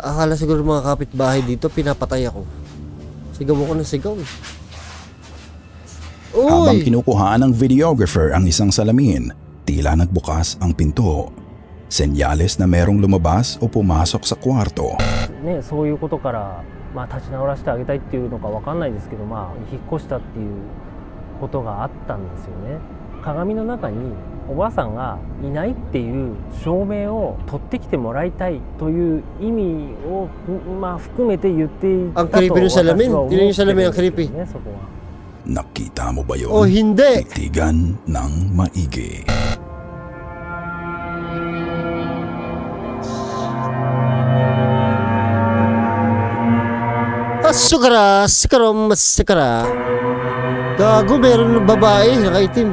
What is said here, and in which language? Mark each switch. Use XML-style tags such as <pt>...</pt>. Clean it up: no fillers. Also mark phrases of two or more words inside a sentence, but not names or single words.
<tl>Akala siguro mga kapitbahay dito, pinapatay ako. Sigaw ako ng sigaw eh. Uy! Habang kinukuhaan ng videographer ang isang salamin, tila nagbukas ang pinto. Senyales na merong lumabas o pumasok sa kwarto.</tl> <ja>ね、そういうことから、立ち直らせてあげたいっていうのかわかんないですけど、引っ越したっていうことがあったんですよね。鏡の中におばあさんがいないっていう証明を取ってきてもらいたいという意味を、含めて言っていたと私は思ってるんですよね、そこは。</ja> <tl>Nakita mo ba yun? O hindi! Titigan ng maigi. Sikara. Gago, meron ng babae, nakaitim.</tl>